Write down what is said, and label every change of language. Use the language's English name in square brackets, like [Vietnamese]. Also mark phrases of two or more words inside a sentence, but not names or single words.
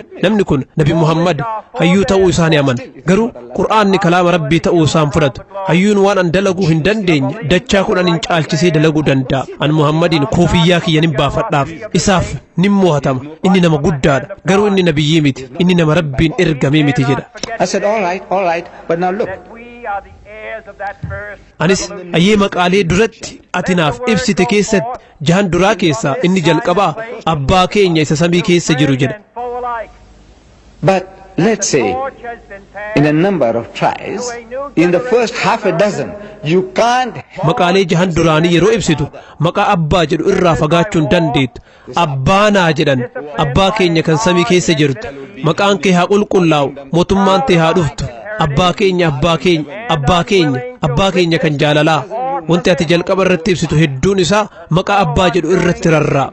[Oromo] Namni kun Nabi Muhammad hayyuu ta'uu isaa ni amana. Garuu Qur'aanni kalaama Rabbii ta'uu isaa hin fudhatu. Hayyuun waan an dalaguu hin dandeenye dachaa 10 caalchisee dalaguu danda'a. An Muhammadiin koofiyyaa kiyya nin baafadhaaf. Isaaf nin mo'atama. Inni nama guddaadha. Garuu inni nabiyyii miti. Inni nama Rabbiin ergamee miti jedha. [English] I said, all right, but now look. [Oromo] Anis ayyee maqaalee duratti ati naaf ibsite keessatti jahan duraa keessaa inni jalqabaa abbaa keenya isa samii keessa jiru jedha. [English] But let's say in a number of tries, in the first half a dozen, you can't. [Oromo] Maqaalee jahan duraanii yeroo ibsitu maqaa abbaa jedhu irraa fagaachuu hin dandeettu. Abbaanaa jedhan abbaa keenya kan samii keessa jirtu. Maqaan kee haa qulqullaa'u, mootummaan tee haa dhuftu. Abbaa keenya kan jaalalaa. Wanti ati jalqaba irratti ibsitu hedduun isaa maqaa abbaa jedhu irratti rarraa'a.